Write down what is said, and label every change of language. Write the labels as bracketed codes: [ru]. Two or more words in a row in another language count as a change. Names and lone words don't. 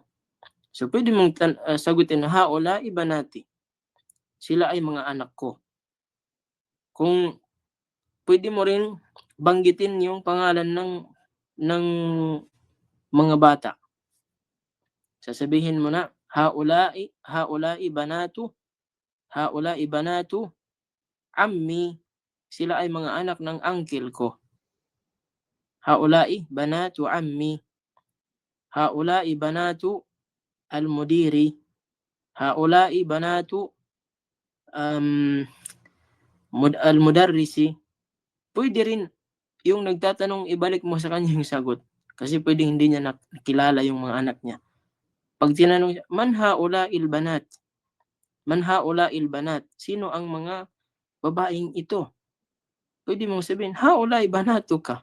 [tl] So pwede mong sagutin na [ar] هؤلاء بناتي. [tl] Sila ay mga anak ko. Kung pwede mo rin banggitin yung pangalan ng mga bata. Sasabihin mo na [ar] هؤلاء بنات عمي. [tl] Sila ay mga anak ng uncle ko. [ar] هؤلاء بنات عمي. هؤلاء بنات المدير. هؤلاء بنات المدرس. [tl] Pwede rin yung nagtatanong ibalik mo sa kanya yung sagot. Kasi pwede hindi niya nakilala yung mga anak niya. Pag tinanong siya, [ar] من هؤلاء البنات? من هؤلاء البنات? [tl] Sino ang mga babaeng ito? Pwede mong sabihin, [ar] هؤلاء بناتك.